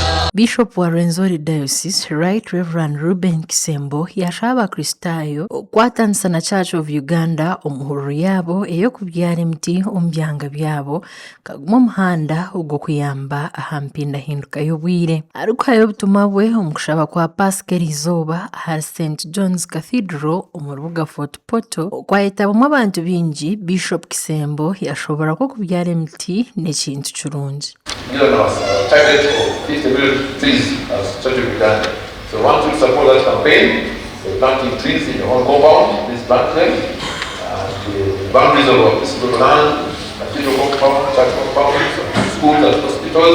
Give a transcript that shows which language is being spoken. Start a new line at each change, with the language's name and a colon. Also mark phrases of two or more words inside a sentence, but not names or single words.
Tooro: Bishop wa Rwenzori Diocese, Right Reverend Ruben Kisembo, yashaba Kristayo okwatanisa na Church of Uganda omuhururu yabo eyokubyara emiti omu byanga byabo kaguma omuhanda ogw'okuyamba aha mpindahinduka y'obwire. Arukuhayo obutumwa bwe omu kushaba kwa Pasika erizooba aha St John's Cathedral omu rubuga Fort Portal okwayetabamu abantu bingi. Bishop Kisembo yashobora kubyara emiti n'ekintu kirungi.
English: Target of 50 million trees as Church of Uganda. So we want to support that campaign. We're planting trees in your own compound, this plant them, and the boundaries of this land, cathedral compound, church compound, schools and hospitals.